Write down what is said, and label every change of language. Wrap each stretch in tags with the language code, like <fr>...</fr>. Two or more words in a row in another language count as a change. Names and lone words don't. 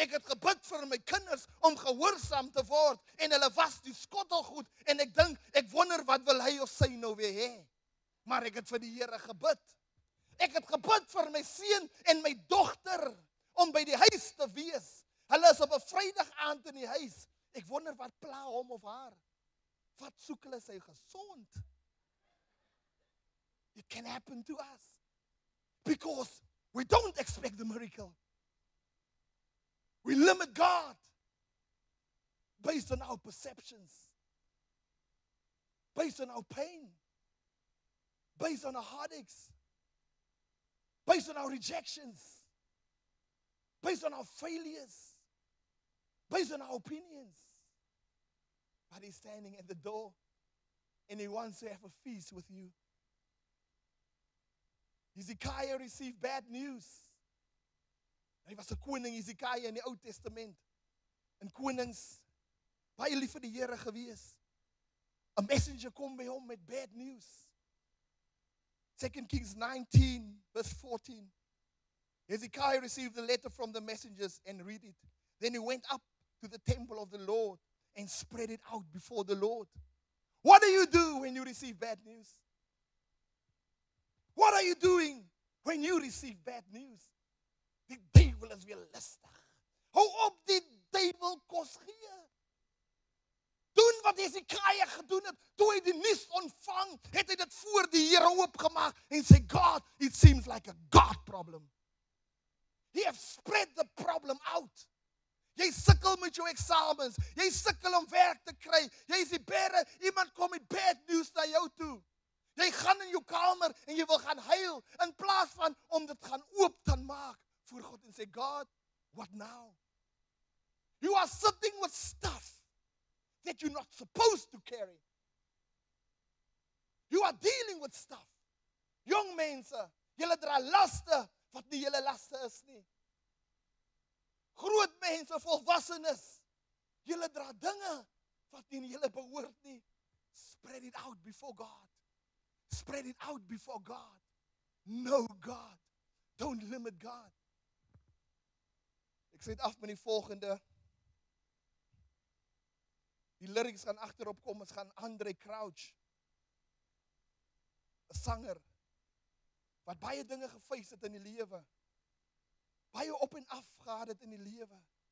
<af>Ek het gebid vir my kinders om gehoorsaam te word en hulle was die skottelgoed en ek dink, ek wonder wat wil hy of sy nou weer hê. Maar ek het vir die Here gebid. Ek het gebid vir my seun en my dogter om by die huis te wees. Hulle is op 'n Vrydag aand in die huis. Ek wonder wat pla hom of haar. Wat soek hulle, sy gesond?</af> <en>It can happen to us. Because we don't expect the miracle. We limit God based on our perceptions, based on our pain, based on our heartaches, based on our rejections, based on our failures, based on our opinions. But he's standing at the door and he wants to have a feast with you. Hezekiah received bad news.</en> <af>Hy was 'n koning, Hezekiah, in die Ou Testament. En konings, baie lief vir die Here gewees.</af> <en>A messenger</en> <af>kom by hom met</af> <en>bad news. 2 Kings 19, verse 14. Hezekiah received the letter from the messengers and read it. Then he went up to the temple of the Lord and spread it out before the Lord. What do you do when you receive bad news? What are you doing when you receive bad news?</en> <af>Die duiwel is weer lustig. Hou op die duiwel kos gee. Doen wat Hezekiah gedoen het. Toe hy die nuus ontvang, het hy dit voor die Here oopgemaak en sê, God,</af> <en>it seems like a God problem. He have spread the problem out.</en> <af>Jy sukkel met jou eksamens. Jy sukkel om werk te kry. Jy is die bere, iemand kom met</af> <en>bad news</en> <af>na jou toe. Jy gaan in jou kamer en jy wil gaan huil in plaas van om dit gaan oop te maak voor God en sê, God,</af> <en>what now? You are sitting with stuff that you're not supposed to carry. You are dealing with stuff.</en> <af>Jong mense, julle dra laste wat nie julle laste is nie. Groot mense, volwassenes, julle dra dinge wat nie julle behoort nie.</af> <en>Spread it out before God. Spread it out before God. Know God. Don't limit God.</en> <af>Ek sê dit af met die volgende. Die lyrics gaan agterop kom, ons gaan Andre Crouch, 'n sanger, wat baie dinge gefees het in die lewe. Baie op en af gehad het in die lewe.</af>